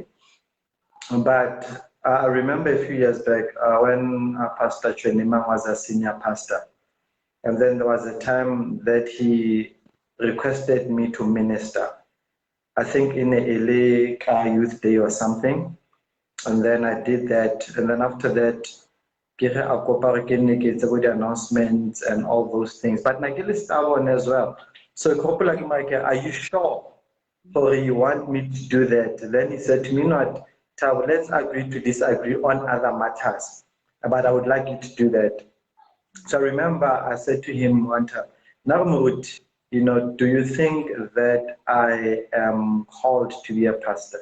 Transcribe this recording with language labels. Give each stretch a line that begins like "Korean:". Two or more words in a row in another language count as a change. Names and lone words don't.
English: But I remember a few years back when Pastor Chwenima was a senior pastor. And then there was a time that he requested me to minister. I think in a LA youth day or something. And then I did that. And then after that,
Northern Sotho: ke ge a kopa gore ke nne ke etse bo di-announcements
English: and all those things.
Northern Sotho: But na ke le
English: stubborn as well.
Northern Sotho: So ke gopola ke mare ke,
English: are you sure? Or you want me to do that? Then he said to me, not, Thabo, let's agree to disagree on other matters. But I would like you to do that. So I remember I said to him one time, Narmut, do you think that I am called to be a pastor?